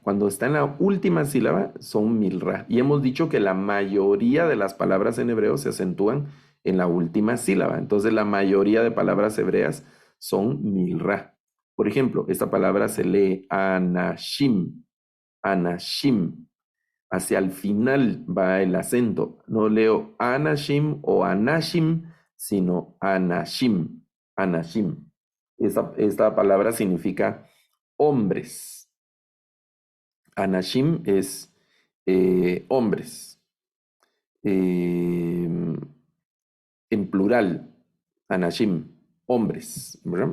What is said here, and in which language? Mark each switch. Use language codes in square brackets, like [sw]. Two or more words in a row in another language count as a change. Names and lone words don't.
[es] Cuando está en la última sílaba son milra. Y hemos dicho que la mayoría de las palabras en hebreo se acentúan en la última sílaba. Entonces la mayoría de palabras hebreas son milra. Por ejemplo, esta palabra se lee anashim. Anashim. Hacia el final va el acento. No leo anashim o anashim, sino anashim. Anashim. Esta palabra significa hombres. Anashim es hombres. En plural, anashim, hombres, ¿verdad?